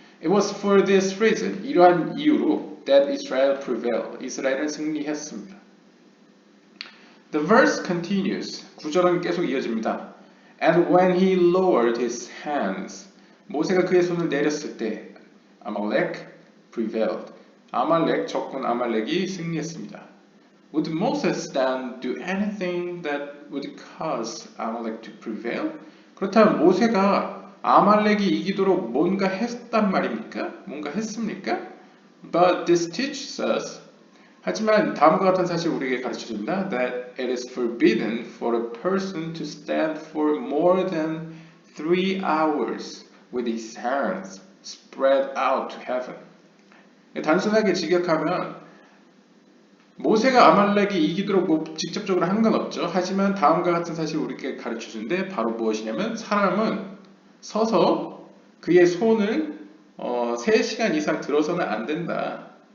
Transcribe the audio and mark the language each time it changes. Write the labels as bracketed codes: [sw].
[en] It was for this reason, [ko] 이러한 이유로 [en] that Israel prevailed, [ko] 이스라엘은 승리했습니다. [en] The verse continues, [ko] 구절은 계속 이어집니다. [en] And when he lowered his hands, [ko] 모세가 그의 손을 내렸을 때 [en] Amalek prevailed. [ko] 적군 아말렉이 승리했습니다. [en] Would Moses then do anything that would cause Amalek to prevail? [ko] 그렇다면 모세가 아말렉이 이기도록 뭔가 했단 말입니까? 뭔가 했습니까? [en] But this teaches us, [ko] 하지만 다음과 같은 사실 우리에게 가르쳐줍니다. [en] That it is forbidden for a person to stand for more than 3 hours with his hands spread out to heaven. [ko] 단순하게 직역하면 모세가 아말렉이 이기도록 직접적으로 한 건 없죠. 하지만 다음과 같은 사실을 우리에게 가르쳐주는데 바로 무엇이냐면 사람은 서서 그의 손을 3시간 이상 들어서는 안 된다.